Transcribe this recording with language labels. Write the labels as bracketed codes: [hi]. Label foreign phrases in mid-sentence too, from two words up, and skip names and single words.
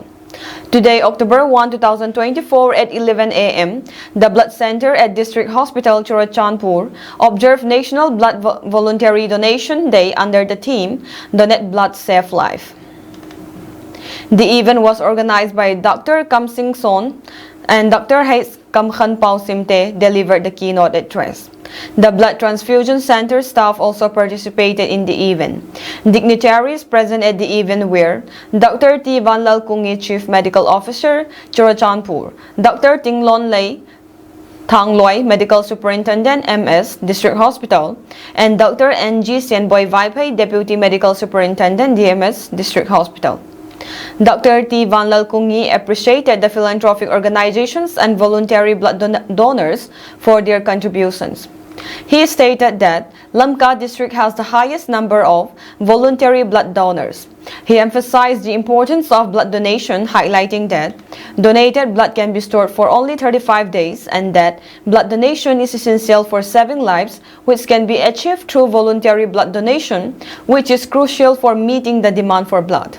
[en] Today, October 1, 2024 at 11 a.m., the Blood Center at District Hospital Churachandpur observed National Blood Voluntary Donation Day under the theme "Donate Blood, Save Life." The event was organized by Dr. Kam Sing Son and Dr. Hayes Kam Khan Pao Simte delivered the keynote address. The Blood Transfusion Center staff also participated in the event. Dignitaries present at the event were Dr. T. Vanlal Kungi, Chief Medical Officer, Churachandpur, Dr. Ting Lon Lei, Thang Loi, Medical Superintendent, MS, District Hospital, and Dr. N.G. Sienboy Vaipai, Deputy Medical Superintendent, DMS, District Hospital. Dr. T. Vanlal Kungi appreciated the philanthropic organizations and voluntary blood donors for their contributions. He stated that Lamka district has the highest number of voluntary blood donors. He emphasized the importance of blood donation, highlighting that donated blood can be stored for only 35 days and that blood donation is essential for saving lives, which can be achieved through voluntary blood donation, which is crucial for meeting the demand for blood.